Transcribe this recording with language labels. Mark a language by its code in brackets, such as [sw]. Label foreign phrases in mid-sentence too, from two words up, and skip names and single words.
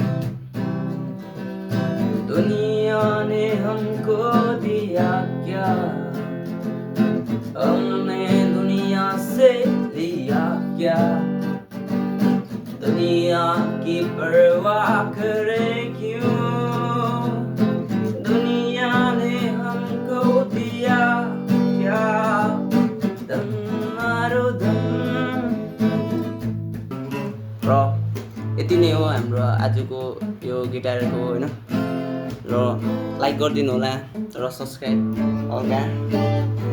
[hi] दुनिया ने हमको दिया क्या, हमने दुनिया से लिया क्या। दुनिया की परवाह करे क्यों, दुनिया ने हमको दिया क्या। दम मारो दम। [ne] र यति नै हो हाम्रो आजको यो गिटारको होइन। र लाइक गरिदिनु होला र सब्सक्राइब हल्का